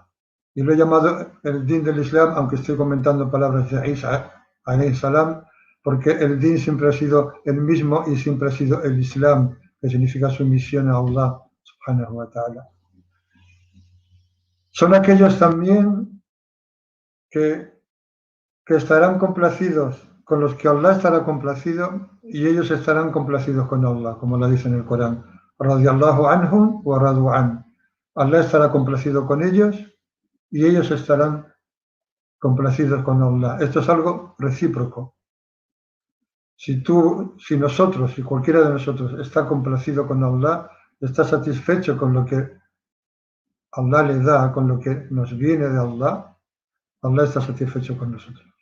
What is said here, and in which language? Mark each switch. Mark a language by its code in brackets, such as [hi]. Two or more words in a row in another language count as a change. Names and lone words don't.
[es] Y lo he llamado el din del Islam, aunque estoy comentando palabras de Isa [ar] عليه السلام, [es] porque el din siempre ha sido el mismo y siempre ha sido el Islam, que significa sumisión a Allah [ar] سبحانه وتعالى. [es] Son aquellos también que estarán complacidos, con los que Allah estará complacido y ellos estarán complacidos con Allah, como lo dice en el Corán: [ar] رضي الله عنهم ورضوا عنه. [es] Allah estará complacido con ellos y ellos estarán complacidos con Allah. Esto es algo recíproco. Si nosotros, si cualquiera de nosotros está complacido con Allah, está satisfecho con lo que Allah le da, con lo que nos viene de Allah, Allah está satisfecho con nosotros.